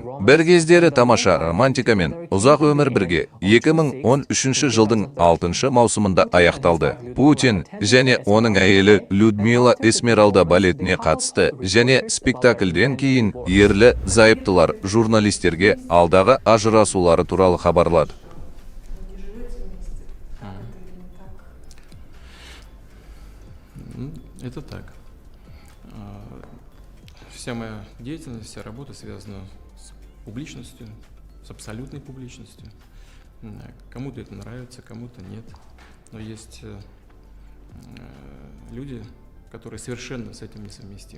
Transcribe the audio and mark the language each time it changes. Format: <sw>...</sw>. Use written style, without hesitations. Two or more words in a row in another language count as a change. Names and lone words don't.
<kk>Бір кездері тамаша романтика мен ұзақ өмір бірге 2013 жылдың 6 маусымында аяқталды. Путин және оның әйелі Людмила Эсмералда балетіне қатысты және спектакльден кейін ерлі зайыптылар журналистерге алдағы ажырасулары туралы хабарлады.</kk> <ru>Это так. Вся моя деятельность, вся работа связана с публичностью, с абсолютной публичностью. Кому-то это нравится, кому-то нет. Но есть люди, которые совершенно с этим несовместимы.</ru>